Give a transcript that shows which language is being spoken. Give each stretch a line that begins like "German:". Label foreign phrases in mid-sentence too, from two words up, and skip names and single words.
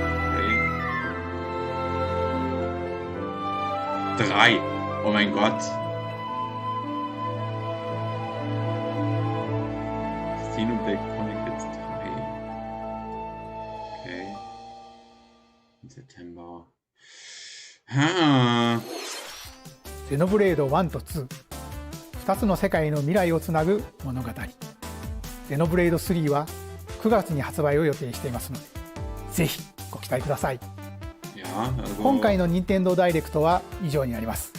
German: Okay. 3. Oh mein Gott. Xenoblade Chronicles 3. Okay. Im September.
Japanese: ゼノブレード1と2、2つの世界の未来をつなぐ物語。ゼノブレード3は9月に発売を予定していますので、ぜひご期待ください。今回の任天堂ダイレクトは以上になります。